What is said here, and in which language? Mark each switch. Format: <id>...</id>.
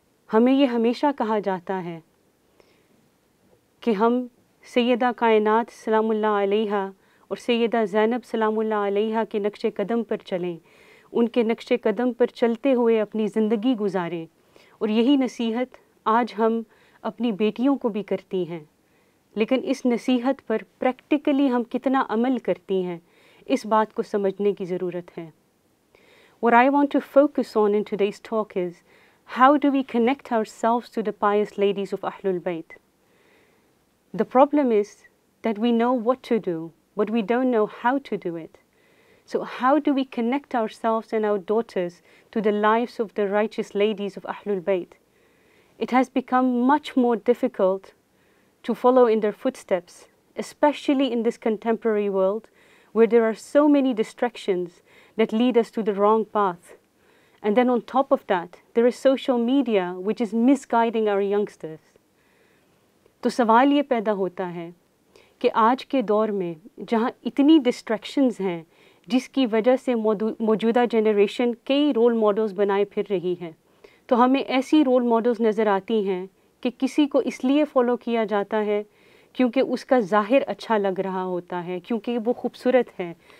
<hi>हमें ये हमेशा कहा जाता है कि हम सैयदा कायनात सलामुल्लाह अलैहा और सैयदा ज़ैनब सलामुल्लाह अलैहा के नक्शे कदम पर चलें, उनके नक्शे कदम पर चलते हुए अपनी ज़िंदगी गुजारें। और यही नसीहत आज हम अपनी बेटियों को भी करती हैं, लेकिन इस नसीहत पर प्रैक्टिकली हम कितना अमल करती हैं, इस बात को समझने की ज़रूरत है।</hi> <en>What I want to focus on in today's talk is how do we connect ourselves to the pious ladies of Ahlul Bayt? The problem is that we know what to do, but we don't know how to do it. So how do we connect ourselves and our daughters to the lives of the righteous ladies of Ahlul Bayt? It has become much more difficult to follow in their footsteps, especially in this contemporary world where there are so many distractions that lead us to the wrong path. And then on top of that, there is social media which is misguiding our youngsters.</en> <hi>तो सवाल ये पैदा होता है कि आज के दौर में जहाँ इतनी distractions हैं, जिसकी वजह से मौजूदा जनरेशन कई रोल मॉडल्स बनाए फिर रही है, तो हमें ऐसी रोल मॉडल्स नज़र आती हैं कि किसी को इसलिए फ़ॉलो किया जाता है क्योंकि उसका ज़ाहिर अच्छा लग रहा होता है, क्योंकि वो खूबसूरत है।</hi>